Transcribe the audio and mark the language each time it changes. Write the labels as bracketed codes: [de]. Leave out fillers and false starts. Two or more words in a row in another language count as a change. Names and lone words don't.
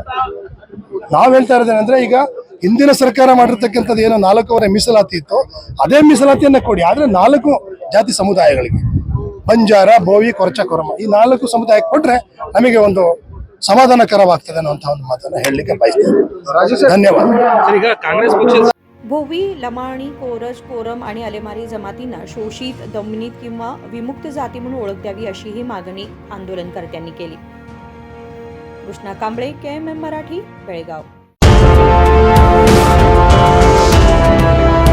[kn] ನಾವ್ ಹೇಳ್ತಾ ಇರೋದೇನೆಂದ್ರೆ, ಈಗ ಹಿಂದಿನ ಸರ್ಕಾರ ಮಾಡಿರ್ತಕ್ಕಂಥದ್ದು ಏನು 4 ಮೀಸಲಾತಿ ಇತ್ತು ಅದೇ ಮೀಸಲಾತಿಯನ್ನ ಕೊಡಿ, ಆದ್ರೆ 4 ಜಾತಿ ಸಮುದಾಯಗಳಿಗೆ ಬಂಜಾರ, ಬೋವಿ, ಕೊರಚ, ಕೊರಮ ಈ 4 ಸಮುದಾಯಕ್ಕೆ ಕೊಟ್ರೆ ನಮಗೆ ಒಂದು ಸಮಾಧಾನಕರವಾಗ್ತದೆ ಅನ್ನುವಂಥ ಒಂದು ಮಾತನ್ನ ಹೇಳಲಿಕ್ಕೆ ಬಯಸ್ತೇನೆ. ಧನ್ಯವಾದ. [mr] भोवी, लमाणी, कोरज, कोरम आणि अलेमारी जमातींना शोषित, दमनीत किंवा विमुक्त जाती म्हणून ओळख द्यावी अशीही मागणी आंदोलनकर्त्यांनी केली. कृष्णा कांबळे, KMM मराठी, बेळगाव.